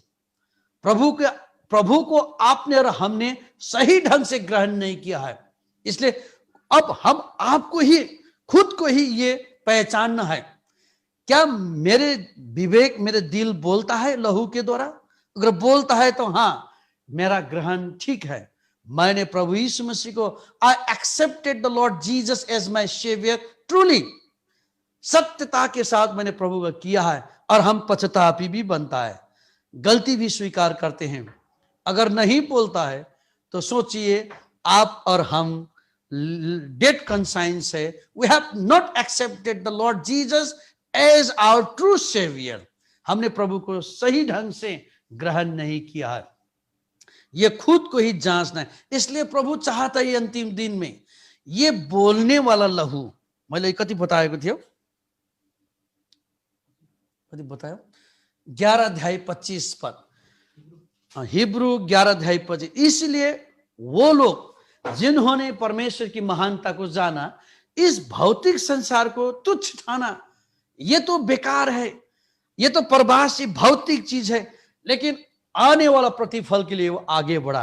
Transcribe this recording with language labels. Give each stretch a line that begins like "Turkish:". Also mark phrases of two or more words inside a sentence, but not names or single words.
Hindi: प्रभु को आपने और हमने सही ढंग से ग्रहण नहीं किया है। इसलिए अब हम आपको ही, खुद को ही ये पहचानना है, क्या मेरे विवेक, मेरे दिल बोलता है लहू के द्वारा? अगर बोलता है तो हाँ, मेरा ग्रहण ठीक है, मैंने प्रभु यीशु मसीह को,
English: I accepted the Lord Jesus as my saviour truly,
Hindi: सत्यता के साथ मैंने प्रभु का किया है, और हम पश्चातापी भी बनता है, गलती भी स्वीकार करते हैं। अगर नहीं बोलता है तो सोचिए, आप और हम
English: dead conscience
Hindi: है,
English: We have not accepted the Lord Jesus as our true saviour,
Hindi: हमने प्रभु को सही ढंग से ग्रहण नहीं किया है। ये खुद को ही जांचना है। इसलिए प्रभु चाहता है अंतिम दिन में ये बोलने वाला लहू,
Nepali: मैले कति बताएको थियो, कति बतायो, 11 अध्याय 25 पद, हिब्रू 11 अध्याय 25।
Hindi: इसलिए वो लोग जिन्होंने परमेश्वर की महानता को जाना, इस भौतिक संसार को तुच्छ ठाना, ये तो बेकार है, ये तो परभासी भौतिक चीज है, लेकिन आने वाला प्रतिफल के लिए वो आगे बढ़ा।